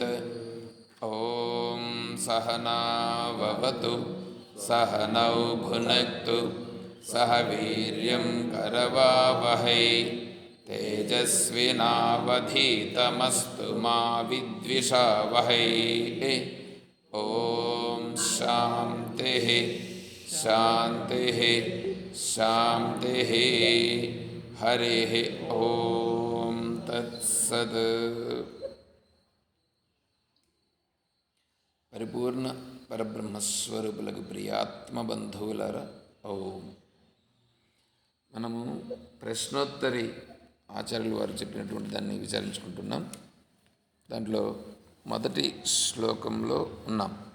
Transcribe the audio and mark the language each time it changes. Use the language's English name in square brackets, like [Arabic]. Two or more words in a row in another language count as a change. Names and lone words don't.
[Sanskrit] ॐ सहना भवतु सहनौ भुनक्तु सह वीर्यं करवावहै तेजस्विनावधीतमस्तु मा विद्विषावहै। ॐ शान्तिः शान्तिः शान्तिः। हरिः ॐ तत्सत्। [Telugu] పరిపూర్ణ పరబ్రహ్మస్వరూపులకు ప్రియాత్మబంధువులారా, ఓం. మనము ప్రశ్నోత్తరి ఆచార్యులు వారు చెప్పినటువంటి దాన్ని విచారించుకుంటున్నాం. దాంట్లో మొదటి శ్లోకంలో ఉన్నాం.